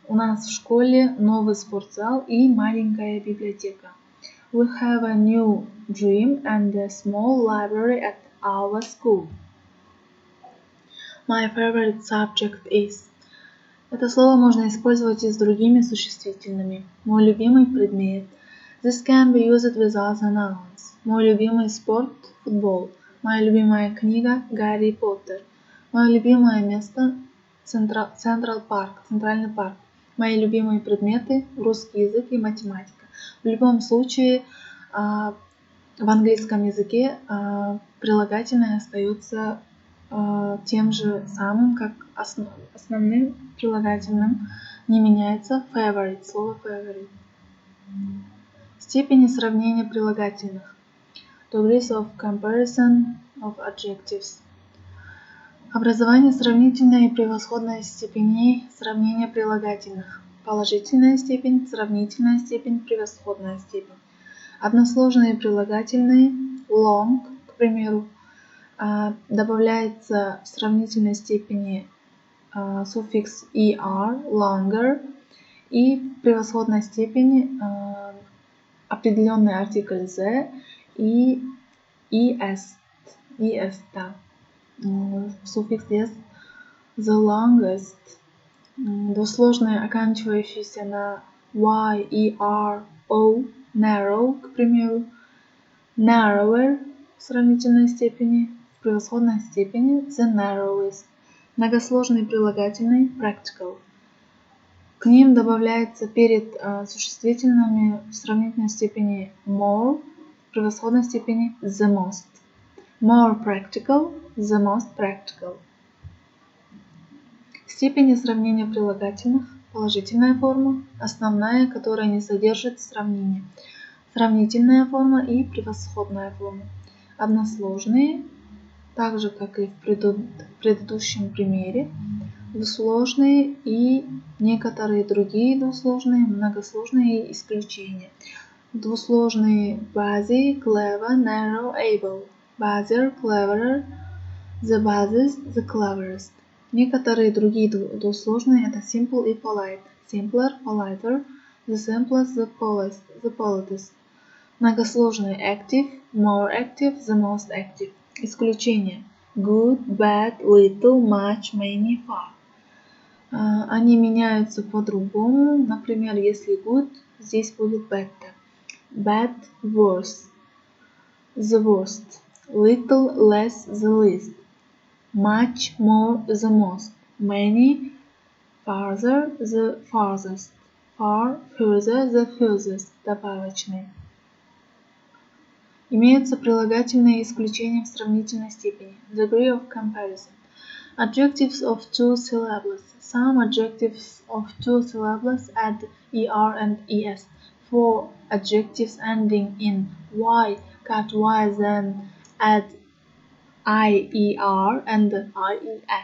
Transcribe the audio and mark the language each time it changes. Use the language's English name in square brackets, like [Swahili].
[Russian] У нас в школе новый спортзал и маленькая библиотека. [English] We have a new gym and a small library at our school. My favorite subject is. [Russian] Это слово можно использовать и с другими существительными. Мой любимый предмет. [English] This can be used with other nouns. [Russian] Мой любимый спорт – футбол. Моя любимая книга – Гарри Поттер. Мое любимое место – Центральный парк. Мои любимые предметы – русский язык и математика. В любом случае, в английском языке прилагательное остается тем же самым, как основным прилагательным, не меняется favorite, слово favorite. Степени сравнения прилагательных. [English] Degrees of comparison of adjectives. [Russian] Образование сравнительной и превосходной степеней сравнения прилагательных. Положительная степень, сравнительная степень, превосходная степень. Односложные прилагательные long, к примеру, добавляется в сравнительной степени суффикс er, longer, и в превосходной степени определенный артикль the и est, да. Суффикс est, the longest. Двусложные, оканчивающиеся на y, er, o, narrow, к примеру, narrower в сравнительной степени, в превосходной степени the narrowest. Многосложные прилагательные practical. К ним добавляется перед существительными в сравнительной степени more, в превосходной степени the most. [English] More practical, the most practical. [Russian] Степени сравнения прилагательных. Положительная форма, основная, которая не содержит сравнения. Сравнительная форма и превосходная форма. Односложные, так же как и в предыдущем примере. Двусложные и некоторые другие двусложные, многосложные исключения. Двусложные busy, clever, narrow, able. [English] Busier, cleverer, the busiest, the cleverest. [Russian] Некоторые другие двусложные это simple и polite. Simpler, politer, [English] the simplest, the politest. Многосложный active, more active, the most active. Исключение good, bad, little, much, many, far. [Russian] Они меняются по-другому. Например, если good, здесь будет better. [English] Bad, worse, the worst. Little, less, the least. Much, more, the most. Many, farther, the farthest. Far, further, the furthest. [Russian] Добавочные. Имеются прилагательные исключения в сравнительной степени. [English] Degree of comparison. Adjectives of two syllables. Some adjectives of two syllables add er and es. For adjectives ending in y, cut y, then add ier and ies.